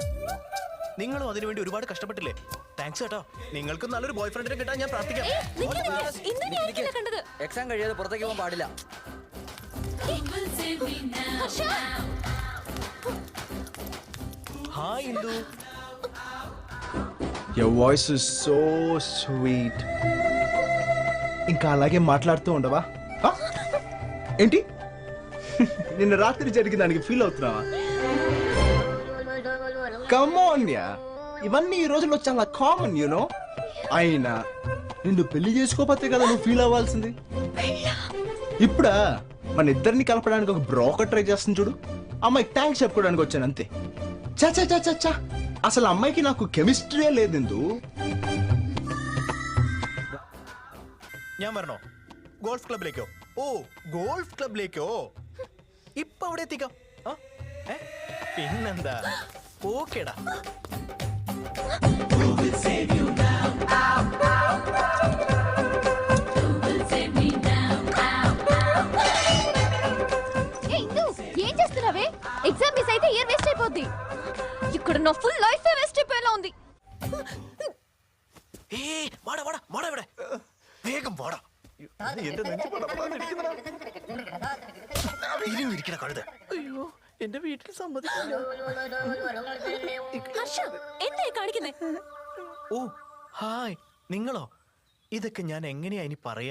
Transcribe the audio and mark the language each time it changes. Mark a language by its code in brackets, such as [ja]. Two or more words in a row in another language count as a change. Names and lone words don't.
[ml] നിങ്ങളും അതിനുവേണ്ടി ഒരുപാട് കഷ്ടപ്പെട്ടില്ലേ? താങ്ക്സ് കേട്ടോ. നിങ്ങൾക്ക് നല്ലൊരു ബോയ് ഫ്രണ്ടിനെ കിട്ടാൻ ഞാൻ പ്രാർത്ഥിക്കാം. എക്സാം കഴിയാതെ പുറത്തേക്ക് പോകാൻ പാടില്ല. ഹായ് ഇന്ദു. [en] Your voice is so sweet. [te] ఇంకా అలాగే మాట్లాడుతూ ఉండవా? ఏంటి నిన్న రాత్రి జరిగిన దానికి ఫీల్ అవుతున్నావా? [en] come on ya, [te] ఇవన్నీ ఈ రోజుల్లో చాలా [en] common you know. [te] అయినా నిన్ను పెళ్లి చేసుకోకపోతే కదా నువ్వు ఫీల్ అవ్వాల్సింది. ఇప్పుడా మన ఇద్దరిని కలపడానికి ఒక బ్రోకర్ ట్రై చేస్తుంది చూడు. అమ్మాయికి థ్యాంక్స్ చెప్పుకోవడానికి వచ్చాను అంతే. చా చా చా చా, అసలు అమ్మాయికి నాకు కెమిస్ట్రీయే లేదెందు. [ml] ഞാൻ വരണോ ഗോൾഫ് ക്ലബിലേക്കോ? ഓ, ഗോൾഫ് ക്ലബിലേക്കോ? ഇപ്പൊ അവിടെ എത്തിക്കാം. പിന്നെന്താ, ഓക്കേടാ. [te] ఏం చేస్తున్నావే? [en] exam miss [te] అయితే [en] year waste [te] అయిపోద్ది. ఇక్కడ నా [en] full life waste [te] అయిపోయేలా ఉంది. [ml] വാടാ വാടാ വാടാ ഇവിടെ വേഗം വാടാ. ഇരിക്കണ കഴുത. അയ്യോ, എന്റെ വീട്ടിൽ സമ്മതിക്കില്ല. എന്തായി കാണിക്കുന്നേ? ഓ ഹായ്, നിങ്ങളോ? ഇതൊക്കെ ഞാൻ എങ്ങനെയാ ഇനി പറയാ?